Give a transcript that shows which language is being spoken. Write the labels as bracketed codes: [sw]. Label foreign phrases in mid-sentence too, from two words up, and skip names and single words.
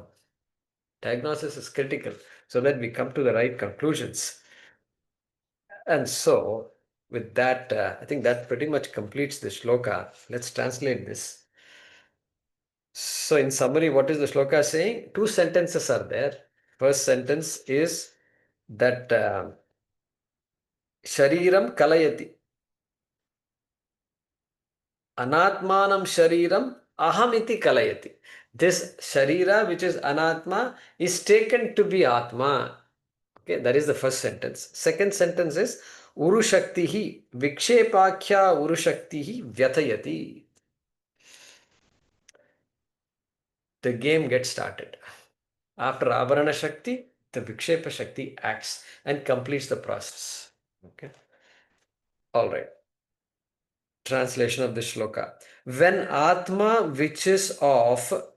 [en] Diagnosis is critical so that we come to the right conclusions. And so, with that, I think that pretty much completes the shloka. Let's translate this. So, in summary, what is the shloka saying? Two sentences are there. First sentence is that [sa] शरीरं कलयति. अनात्मानं शरीरं अहमिति कलयति. [en] This sharira, which is anatma, is taken to be atma. Okay, that is the first sentence. Second sentence is [sa] उरुशक्तिर्व्यथयति विक्षेपाख्या उरुशक्तिर्व्यथयति. [en] The game gets started. After [sa] आवरण शक्ति, [en] the [sa] विक्षेप शक्ति [en] acts and completes the process. Okay. All right. Translation of the shloka. When Atma, which is of